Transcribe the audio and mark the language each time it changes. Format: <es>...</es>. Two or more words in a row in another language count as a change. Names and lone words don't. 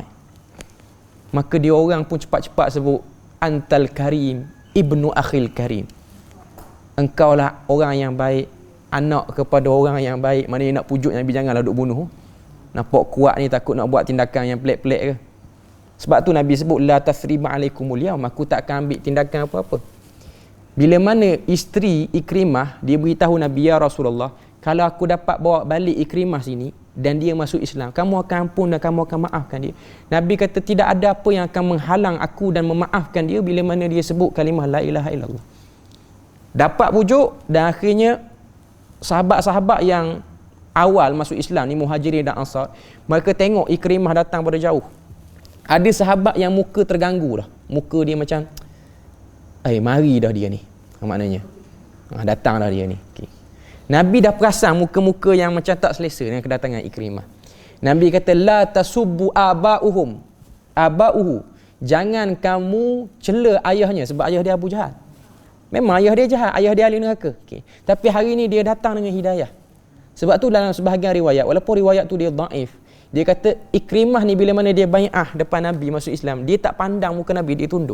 <ms>Maka dia orang pun cepat-cepat sebut</ms> <ar>antal karim ibnu akhil karim.</ar> <ms>Engkaulah orang yang baik, anak kepada orang yang baik. Maknanya nak pujuk Nabi janganlah duk bunuh. Nampak kuat ni takut nak buat tindakan yang pelik-pelik ke. Sebab tu Nabi sebut</ms> <ar>la tasriba alaikumul yaum,</ar> <ms>aku tak akan ambil tindakan apa-apa. Bila mana isteri Ikrimah dia beritahu Nabi,</ms> <ar>ya Rasulullah,</ar> <ms>kalau aku dapat bawa balik Ikrimah sini dan dia masuk Islam, kamu akan ampun dan kamu akan maafkan dia. Nabi kata tidak ada apa yang akan menghalang aku dan memaafkan dia bila mana dia sebut kalimah</ms> <ar>la ilaha illallah.</ar> <ms>Dapat pujuk dan akhirnya sahabat-sahabat yang awal masuk Islam ni, Muhajirin dan Ansar, mereka tengok Ikrimah datang pada jauh. Ada sahabat yang muka terganggu dah. Muka dia macam mari dah dia ni. Maknanya datang dah dia ni. Okay. Nabi dah perasan muka-muka yang macam tak selesa dengan kedatangan Ikrimah. Nabi kata</ms> <ar>la tasubbu abauhu.</ar> <ms>Jangan kamu cela ayahnya, sebab ayah dia Abu Jahal. Memang ayah dia jahat, ayah dia ahli neraka. Okay. Tapi hari ni dia datang dengan hidayah. Sebab tu dalam sebahagian riwayat, walaupun riwayat tu dia dhaif, dia kata Ikrimah ni bila mana dia bai'ah depan Nabi masuk Islam, dia tak pandang muka Nabi, dia tunduk.</ms>